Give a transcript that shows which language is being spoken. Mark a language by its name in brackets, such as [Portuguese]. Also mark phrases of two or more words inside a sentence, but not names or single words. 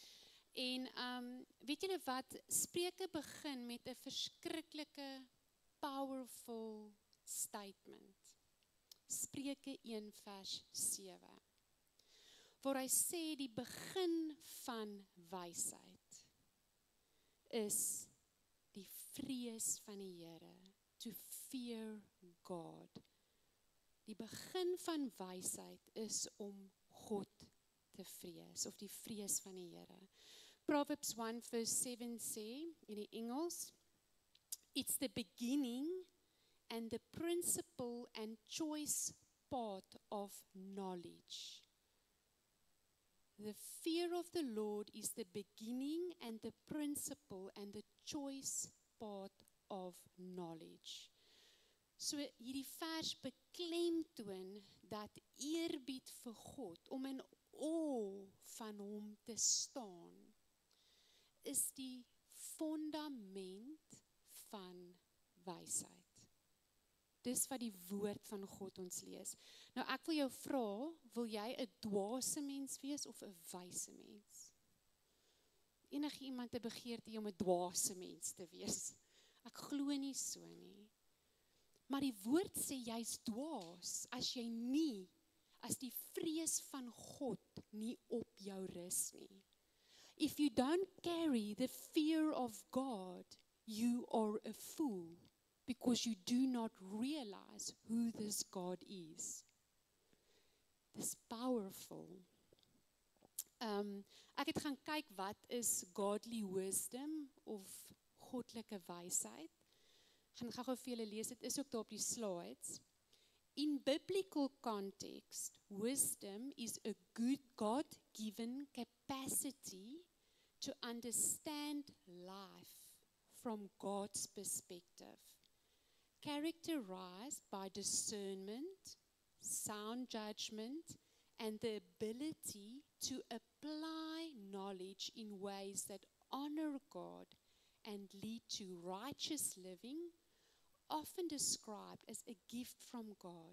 [Afrikaans] En weet julle wat, Spreuke begin met 'n verskriklike powerful statement. Spreuke 1 vers 7. waar hy sê die begin van wysheid is die vrees van die Here, [English] to fear God. [Afrikaans] Die begin van wysheid is om God te vrees, of die vrees van die Here. Proverbs 1 verse 7 sê, in die Engels, [English] it's the beginning and the principal and choice part of knowledge. The fear of the Lord is the beginning and the principal and the choice part of knowledge. [Afrikaans] So hierdie vers beklemtoon dat eerbied vir God, om in awe van hom te staan, is die fundament van wysheid. Dis wat die woord van God ons lees. Nou ek wil jou vra, wil jy 'n dwaase mens wees of 'n wyse mens? Enige iemand 'n begeerte om 'n dwaase mens te wees? Ek glo nie so nie. Maar die woord sê jy's dwaas as die vrees van God nie op jou rus nie. [English] If you don't carry the fear of God, you are a fool, because you do not realize who this God is. [Afrikaans] Dis powerful. Ek het gaan kyk wat is [English] godly wisdom [Afrikaans] of goddelike wysheid. Ek gaan gou vir julle lees, dit is ook daar op die slides. [English] In biblical context, wisdom is a good God-given capacity to understand life from God's perspective, characterized by discernment, sound judgment, and the ability to apply knowledge in ways that honor God and lead to righteous living, often described as a gift from God.